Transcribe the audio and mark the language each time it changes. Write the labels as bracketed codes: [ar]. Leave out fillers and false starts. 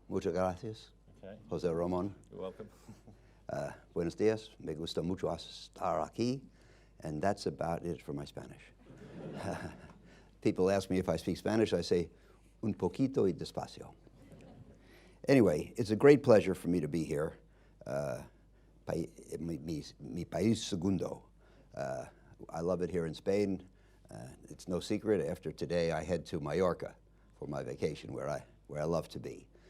[es] Muchas gracias, José Ramón. [en] You're welcome. [es] Buenos días. Me gusta mucho estar aquí. [en] And that's about it for my Spanish. People ask me if I speak Spanish. I say, [es] un poquito y despacio. [en] Anyway, it's a great pleasure for me to be here. [es] Mi país segundo. [en] I love it here in Spain. It's no secret. After today, I head to Mallorca for my vacation, where I love to be.